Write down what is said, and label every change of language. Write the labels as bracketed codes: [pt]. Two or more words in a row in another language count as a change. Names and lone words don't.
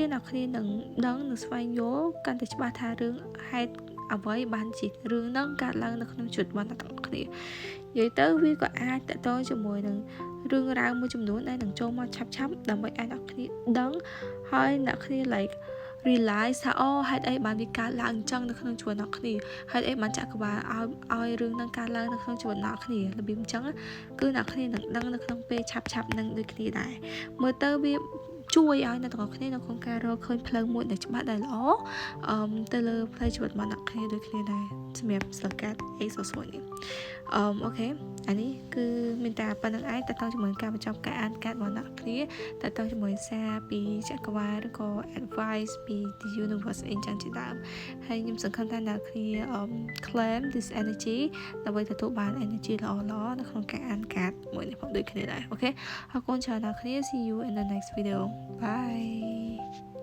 [km] អ្នកគ្នានឹងដឹងនឹងស្វែងយល់កាន់តែច្បាស់ថារឿងហេតុអ្វីបានជារឿងហ្នឹងកើតឡើងនៅក្នុងជីវិតរបស់អ្នកទាំងគ្នានិយាយទៅវាក៏អាចតទៅជាមួយនឹងរឿងរ៉ាវមួយចំនួនដែលនឹងចូលមកឆាប់ដើម្បីឲ្យ អ្នកគ្នាដឹងហើយអ្នកគ្នា [en] like realize [km] ថាហេតុអីបានវាកើតឡើងអញ្ចឹងនៅក្នុងជីវិតអ្នកគ្នាហេតុអីបានចក្រវាលឲ្យរឿងហ្នឹងកើតឡើងនៅក្នុងជីវិតអ្នកគ្នារបៀបអញ្ចឹងគឺអ្នក គ្នានឹងដឹងនៅក្នុងពេលឆាប់នឹងដូចគ្នាដែរមើលទៅវាជួយឲ្យអ្នកទាំងអស់គ្នានៅក្នុងការរកឃើញផ្លូវមួយដែលច្បាស់ ដែលល្អទៅលើផ្លូវជីវិតរបស់អ្នកគ្នាដូចគ្នាដែរសម្រាប់ស្លឹកកាត់ Ace of Swords នេះអូខេអានេះគឺមានតែប៉ុណ្្នឹងឯងតើតើជាមួយការបញ្ចប់ការអានកាត់របស់អ្នកគ្នាតើតើជាមួយសារពីចក្រវាលឬក៏ advice ពី [en] the universe [km] អីចឹងជាដើមហើយខ្ញុំសង្ឃឹមថាអ្នកគ្នា [en] claim this energy [km] ដើម្បីទទួលបាន energy ល្អនៅក្នុងការអានកាត់មួយនេះផងដូចគ្នាដែរអូខេអរគុណច្រើនអ្នកគ្នា [en] see you in the next video bye